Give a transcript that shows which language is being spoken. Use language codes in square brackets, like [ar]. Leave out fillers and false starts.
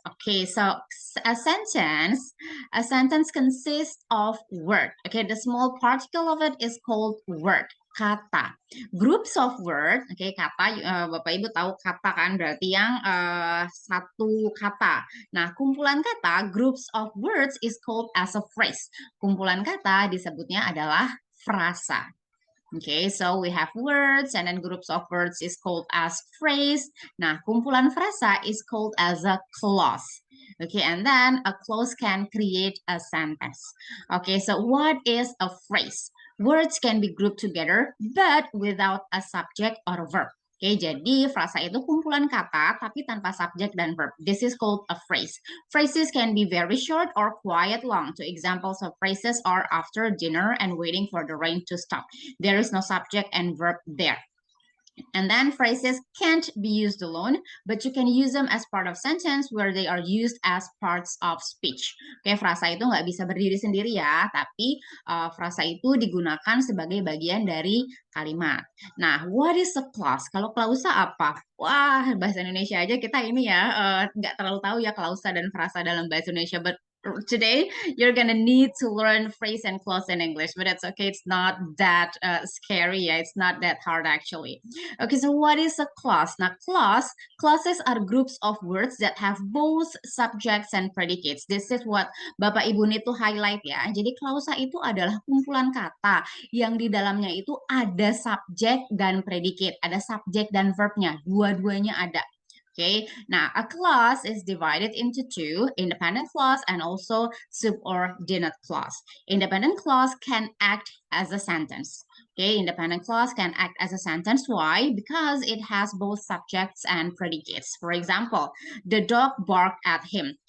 [en] Okay, so a sentence consists of word. Okay, the small particle of it is called word, kata. Groups of word, okay, [id] kata, Bapak Ibu tahu kata kan berarti yang satu kata. Nah, kumpulan kata, [en] groups of words is called as a phrase. [id] Kumpulan kata disebutnya adalah frasa. [en] Okay, so we have words and then groups of words is called as phrase. [id] Nah, kumpulan frasa [en] is called as a clause. Okay, and then a clause can create a sentence. Okay, so what is a phrase? Words can be grouped together but without a subject or a verb. [id] Oke, jadi frasa itu kumpulan kata tapi tanpa subjek dan verb. [en] This is called a phrase. Phrases can be very short or quite long. Two examples of phrases are after dinner and waiting for the rain to stop. There is no subject and verb there. And then phrases can't be used alone, but you can use them as part of sentence where they are used as parts of speech. [id] Oke, frasa itu nggak bisa berdiri sendiri ya, tapi frasa itu digunakan sebagai bagian dari kalimat. [en] Nah, what is a clause? [id] Kalau klausa apa? Wah, bahasa Indonesia [en] aja kita ini ya, nggak terlalu tahu ya klausa dan frasa dalam bahasa Indonesia, but today you're gonna need to learn phrase and clause in English, but it's okay, it's not that scary, yeah, it's not that hard actually. Okay, so what is a clause? Now, clauses are groups of words that have both subjects and predicates. This is what Bapak Ibu need to highlight ya. [id] Jadi klausa itu adalah kumpulan kata yang di dalamnya itu ada subjek dan predicate, ada subjek dan verbnya, dua-duanya ada. [en] Okay, now a clause is divided into two, independent clause and also subordinate clause. Independent clause can act as a sentence. Okay, independent clause can act as a sentence. Why? Because it has both subjects and predicates. For example, the dog barked at him.